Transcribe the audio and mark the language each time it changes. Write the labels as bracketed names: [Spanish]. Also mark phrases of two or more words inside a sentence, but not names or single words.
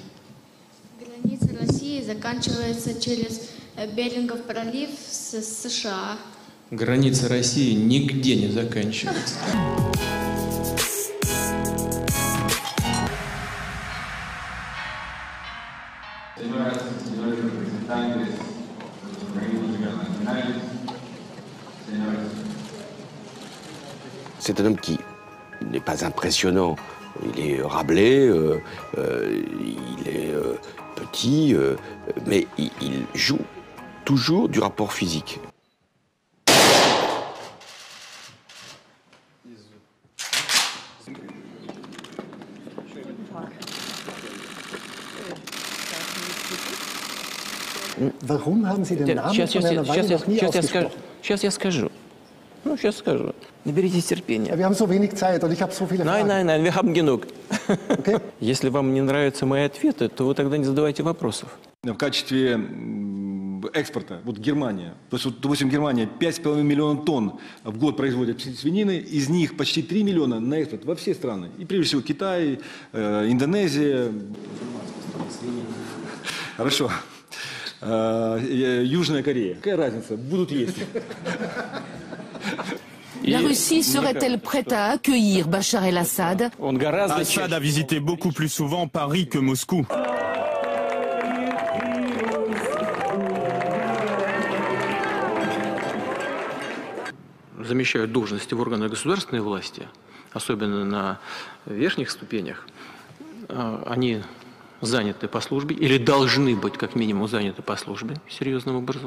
[Russian] Граница России заканчивается через Берингов пролив с США. Граница России нигде не заканчивается. [French] C'est un homme qui n'est pas impressionnant. Il est Rabelais, il est petit, mais il joue toujours du rapport physique. [German] Warum haben Sie den Namen von einer Weile noch nie ausgesprochen? [Russian] Сейчас я скажу. Ну, сейчас скажу. Наберитесь терпения. [German] Wir haben so wenig Zeit und ich habe so viele Fragen. Nein, wir haben genug. [Russian] Если вам не нравятся мои ответы, то вы тогда не задавайте вопросов. В качестве экспорта, вот Германия, то есть, вот, допустим, Германия 5,5 миллиона тонн в год производит свинины, из них почти 3 миллиона на экспорт во все страны. И прежде всего Китай, Индонезия. Хорошо. Южная Корея. Какая разница? Будут есть. [French] La Russie serait-elle prête à accueillir Bachar el-Assad? Assad a visité beaucoup plus souvent Paris que Moscou. [Russian] Замещают должности в органах государственной власти, особенно на верхних ступенях, они заняты по службе, или должны быть как минимум заняты по службе серьезным образом.